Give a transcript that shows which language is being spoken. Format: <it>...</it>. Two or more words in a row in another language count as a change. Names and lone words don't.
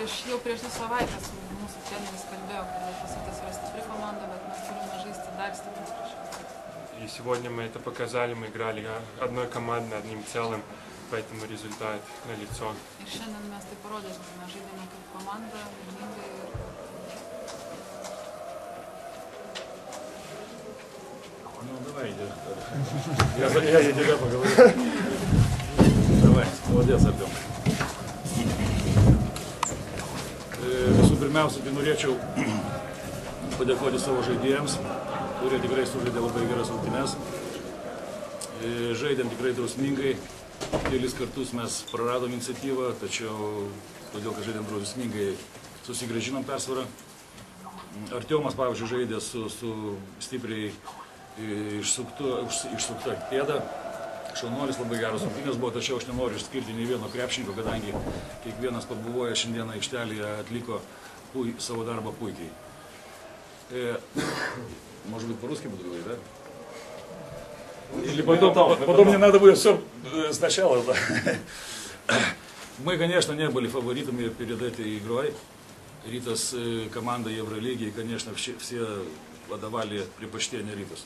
<ru>И сегодня мы это показали, мы играли одной командой, одним целым, поэтому результат налицо. Ну, давай, иди. Я тебя поговорю. Давай, молодец, Артем.</ru> <lt>Visų pirmiausia, tai norėčiau padėkoti savo žaidėjams, kurie tikrai sužaidė labai geras rungtynes. Žaidėm tikrai drausmingai, kelis kartus mes praradom iniciatyvą, tačiau todėl, kad žaidėm drausmingai, susigrąžinom persvarą. Artiomas, pavyzdžiui, žaidė su stipriai išsukta pėda. Šaunuolis labai geras rungtynės buvo, tačiau aš nenoriu išskirti nei vieno krepšininko, kadangi kiekvienas pabuvoja šiandieną aikštelėje atliko savo darbą puikiai.</lt> <ru>Может быть, по-русски буду говорить, да? Или потом мне надо будет все сначала, да? Мы, конечно, не были фаворитами перед этой игрой. Ритас команда Евролиги, и, конечно, все отдавали предпочтение Ритасу.</ru>